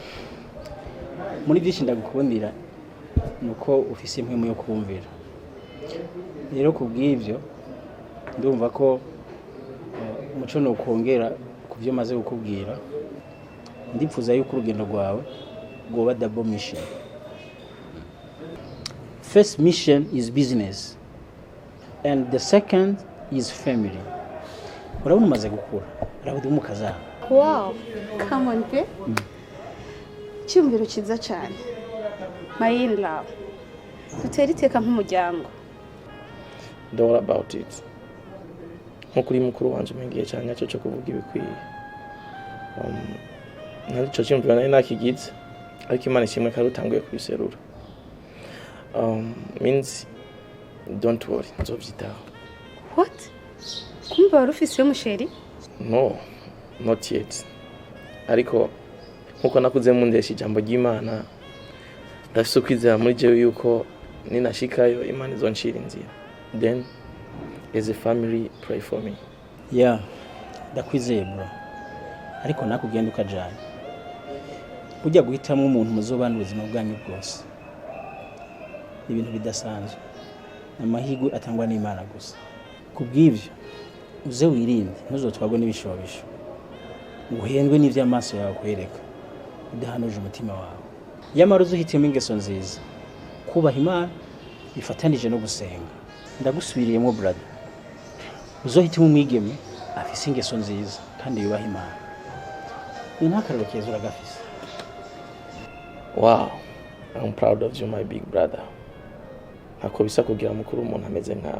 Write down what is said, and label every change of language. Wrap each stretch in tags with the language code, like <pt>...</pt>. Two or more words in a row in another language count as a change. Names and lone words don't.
<rn>Muri byinshi ndagukundira nuko ufise impwemu yo kumvira rero kubw'ivyo ndumva ko umuco no kongera kuvyo maze gukubwira ndipfuza yuko urugendo rwawe goba</rn> <en>double mission. First mission is business and the second is family.</en> <rn>Urabona umaze gukura urabudi umukazana.</rn> <en>Wow, come on</en> <rn>pe. Cyumviro kiza cyane.</rn> <en>My in love.</en> <rn>Dutera iteka nk'umuryango.</rn> <en>Don't worry about it.</en> <rn>Nk'ukuri mukuru wanje mengiye cyane cyo kuvuga ibikwiye. Narico cyumvira nari nakigize ariko Imana ishimwe kari utanguye kubiserura.</rn> <en>Means don't worry, nzobyitaho. What?</en> <rn>Kumba wari ufise umusheri?</rn> <en>No, not yet.</en> <rn>Ariko nkuko nakuze mu ndesha ijambo ry'Imana ndafise ukwizera muri jewe yuko ninashikayo Imana izonshira inzira.</rn> <en>Then as a family pray for me. Yeah,</en> <rn>ndakwizeye bro. Ariko nakugenda ukajana. Ujya guhitamo umuntu muzobana ubuzima bwanyu bwose. Ibintu bidasanzwe. Amahirwe atangwa n'Imana gusa. Kubw'ivyo uze wirinde ntuzotwagwe n'ibishobisho. Uhendwe n'ivyo amaso yawe kwereka. Udahanuje umutima wawe. Yamara uzuhitiyemo ingeso nziza. Kubaha Imana bifatanije no gusenga. Ndagusubiriyemo brother. Uzohitimo umwigeme afise ingeso nziza kandi yubaha Imana. Ntakarero keza uragafise.</rn> <en>Wow, I'm proud of you my big brother.</en> <rn>Ntako bisa kugira mukuru umuntu ameze nkawe.</rn>